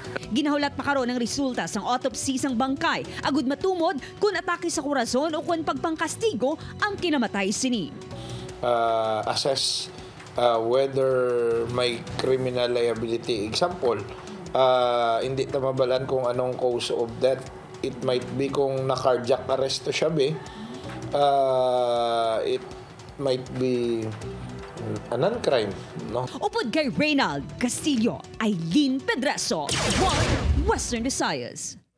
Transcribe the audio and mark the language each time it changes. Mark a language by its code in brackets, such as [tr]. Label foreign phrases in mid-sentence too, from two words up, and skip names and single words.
[hil] Ginahulat pa karon ang resulta sang autopsy sang bangkay, agud matumod kung atake sa korazon o kung pagpangkastigo ang kinamatay sini. [en] Assess whether may criminal liability. [hil] Example, hindi ta mabalaan kung anong [en] cause of death. It might be [hil] kung na-cardiac arrest to siya [en] it might be a non-crime, no? [hil] Upod kay Reynald Castillo, Aileen Pedraso, One Western Visayas.